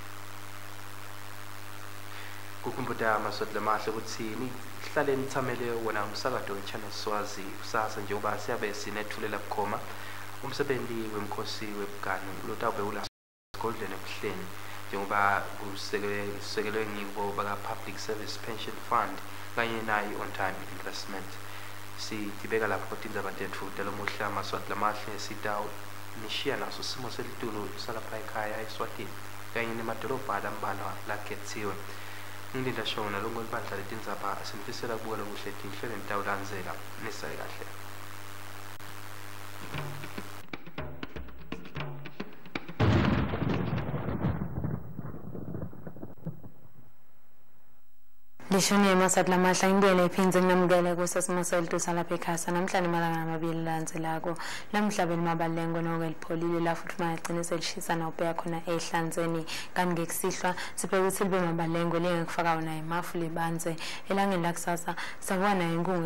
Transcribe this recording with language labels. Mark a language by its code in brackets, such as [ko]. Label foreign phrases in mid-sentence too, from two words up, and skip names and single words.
[ss] Kukumbuta amaswati lamahle ukuthi nihlale nithamele wona umsakazo weChannel Swazi kusasa njengoba siyabe sinethulela bukhoma umsebenzi wemkhosi webugano lotawube ula esigodlweni ebuhleni njengoba kusekelwe ngibo baka Public Service Pension Fund kanye nayo on time investment. Sitibeka lapho tindzaba tethu telomuhla amaswati lamahle sitawu nishiya naso simo selitulu salapha ekhaya eSwatini kanye nemadolobha alambalwa lakhethiwe. Ngilinda shona lonke libandla letindzaba sinifisela kubona kuhle tinhlelo nitawulandzela nisaye kahle. Lishoni maswati lamahle ngibuyele iphinze nginamukele kusasimaseltu salapha ekhaya namhlanje malanga amabili landzelako lamhlabeni mabalengo noko elipholile la futhi magcine selishisa na ubheka khona ehlanzeni kanti ngekusihlwa sibheka ukuthi libe mabalengo lingekufaka wona imafu libanze elangeni lakusasa sabona inkungu